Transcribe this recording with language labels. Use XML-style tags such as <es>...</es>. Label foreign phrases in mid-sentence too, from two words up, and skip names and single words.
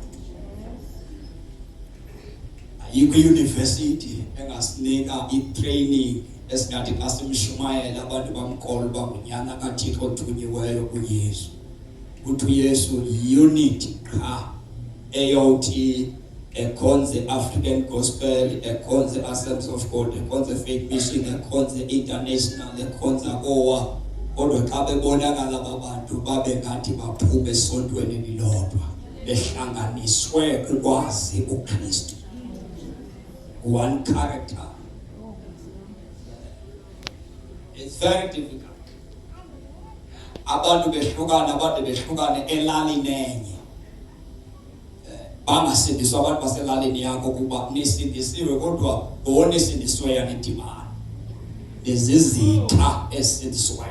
<xh>Ayikho i-university engasinika i-training esingathi xa simshumayela abantu bamkholwa uba ngunyana kaThixo othunyiweyo uYesu. Ukuthi uYesu yi-unity qha eyothi ekhonze African Gospel, ekhonze Assemblies of God, ekhonze Faith Mission, ekhonze International, ekhonze Kowa. Kodwa xa bebonakala abantu babe ngathi baphume esontweni lilodwa behlanganiswe ukwazi uKristu.</xh> <en>One character. It's very difficult.</en> <xh>Abantu behlukane elalini enye. Bangasindiswa abantu baselalini yakho kuba nisindisiwe kodwa bona isindiswe yanidimana. Lezizitha esindiswe.</xh>